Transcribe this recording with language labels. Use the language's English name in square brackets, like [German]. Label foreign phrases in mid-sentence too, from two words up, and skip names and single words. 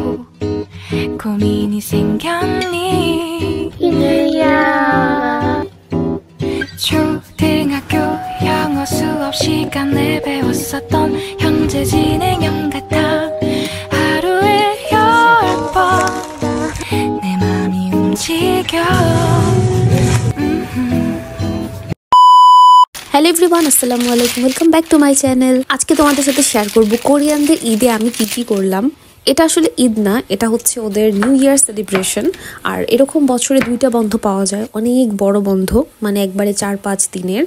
[Korean] 고민이 생겼니 이누야 초등학교 영어 수업 시간에 배웠었던 현재 진행형 같아 하루에 10번 내 맘이 움직여 [English] Hello everyone, [Arabic] السلام عليكم, [English] Welcome back to my channel. [Bangla] আজকে তোমাদের সাথে শেয়ার করব কোরিয়ানদের ঈদে আমি কি করলাম। এটা আসলে ঈদ না, এটা হচ্ছে ওদের [English] New Year celebration. [Bangla] আর এরকম বছরে 2টা বন্ধ পাওয়া যায়, অনেক বড় বন্ধ, মানে একবারে 4-5 দিনের।